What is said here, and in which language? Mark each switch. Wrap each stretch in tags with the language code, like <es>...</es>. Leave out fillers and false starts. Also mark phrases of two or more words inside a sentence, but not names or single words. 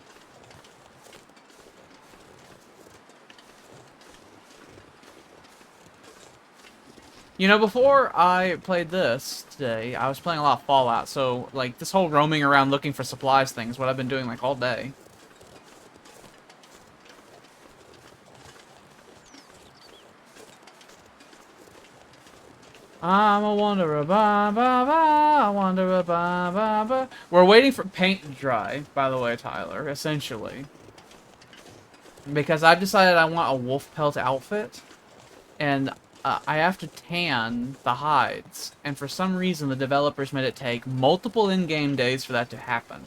<en>You know, before I played this today, I was playing a lot of Fallout, so like this whole roaming around looking for supplies thing is what I've been doing like all day. I'm a wanderer, ba ba ba, a wanderer, ba ba ba. We're waiting for paint to dry, by the way, Tyler, essentially. Because I've decided I want a wolf pelt outfit, and I have to tan the hides. And for some reason, the developers made it take multiple in-game days for that to happen.</en>